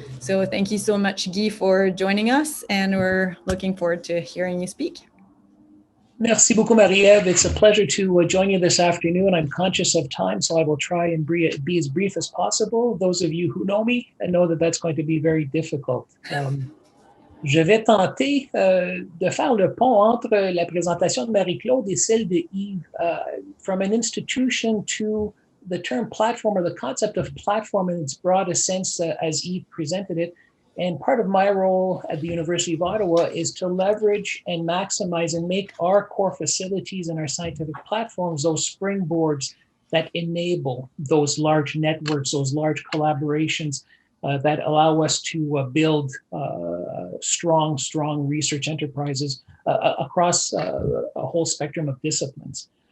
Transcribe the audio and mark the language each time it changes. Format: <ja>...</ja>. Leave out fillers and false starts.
<en>So thank you so much, Guy, for joining us, and we're looking forward to hearing you speak.</en> <fr>Merci beaucoup, Marie-Ève.</fr> <en>It's a pleasure to join you this afternoon. I'm conscious of time, so I will try and be as brief as possible. Those of you who know me know that that's going to be very difficult.</en> <fr>Je vais tenter de faire le pont entre la présentation de Marie-Claude et celle de Yves.</fr> <en>From an institution to the term platform, or the concept of platform in its broadest sense as Yves presented it. And part of my role at the University of Ottawa is to leverage and maximize and make our core facilities and our scientific platforms those springboards that enable those large networks, those large collaborations that allow us to build strong research enterprises across a whole spectrum of disciplines.</en>